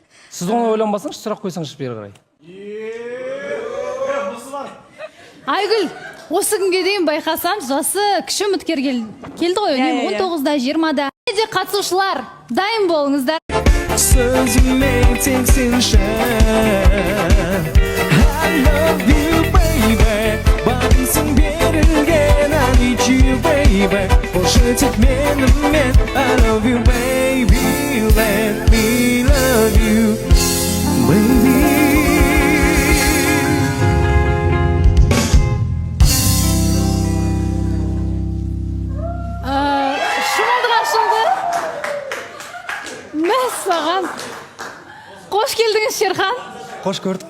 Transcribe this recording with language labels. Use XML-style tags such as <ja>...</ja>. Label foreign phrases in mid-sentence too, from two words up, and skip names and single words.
<kk>Сіз оны ойланбасаңыз, сұрақ қойсаңыз бері қарай. Айгүл, осы күнге дейін байқасам, жасы кіші үміткер келді ғой, 19-да, 20-да. Де қатысушылар, дайын болыңыздар. Сөзіме тексінші</kk> <en>I love you baby</en> <kk>Бағымсың берілген</kk> <en>I need you baby</en> <kk>Болшы тек менімен</kk> <en>I love you baby Let me love you baby</en> <kk>Шымылдық ашылды. Мәссаған. Қош келдіңіз, Шерхан. Қош көрдік.</kk>